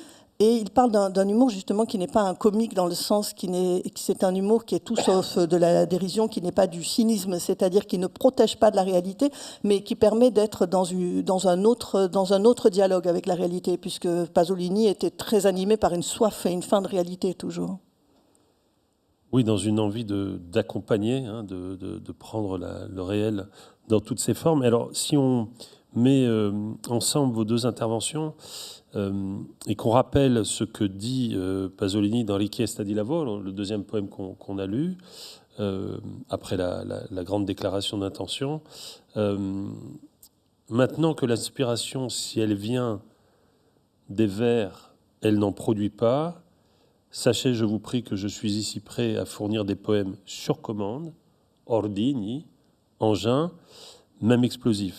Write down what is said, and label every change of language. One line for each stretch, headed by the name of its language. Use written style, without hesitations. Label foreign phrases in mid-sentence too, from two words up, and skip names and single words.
French: Et il parle d'un humour justement qui n'est pas un comique dans le sens que c'est un humour qui est tout sauf de la dérision, qui n'est pas du cynisme, c'est-à-dire qui ne protège pas de la réalité, mais qui permet d'être dans un autre dialogue avec la réalité, puisque Pasolini était très animé par une soif et une faim de réalité toujours. Oui, dans une envie d'accompagner, de prendre le réel dans toutes ses formes. Alors, si on met ensemble vos deux interventions, et qu'on rappelle ce que dit Pasolini dans Richiesta di lavoro, le deuxième poème qu'on a lu, après la grande déclaration d'intention. Maintenant que l'inspiration, si elle vient des vers, elle n'en produit pas, sachez, je vous prie, que je suis ici prêt à fournir des poèmes sur commande, ordini, engins, même explosifs.